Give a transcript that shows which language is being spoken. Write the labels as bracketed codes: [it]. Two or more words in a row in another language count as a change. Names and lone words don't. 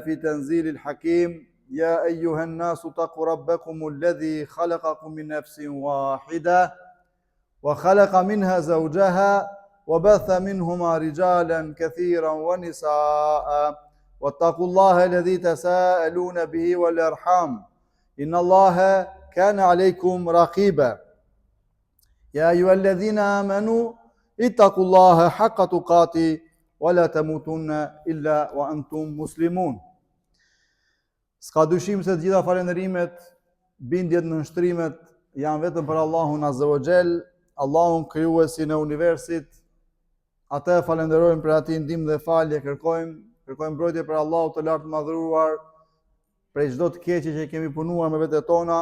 [ar] في تنزيل الحكيم يا أيها الناس اتقوا ربكم الذي خلقكم من نفس واحدة وخلق منها زوجها وبث منهما رجالا كثيرا ونساء واتقوا الله الذي تساءلون به والأرحام إن الله كان عليكم رقيبا يا أيها الذين آمنوا اتقوا الله حق تقاته ولا تموتن إلا وأنتم مسلمون. [sq] S'ka dyshim se të gjitha falenderimet, bindjet në nështrimet janë vetëm për Allahun [ar] عز وجل, [sq] Allahun krijuesin e universit. Atë falenderojmë për atë ndihmë dhe falje, kërkojmë mbrojtje për Allahun të lartë madhëruar prej çdo të keqe që kemi punuar me vetë tona.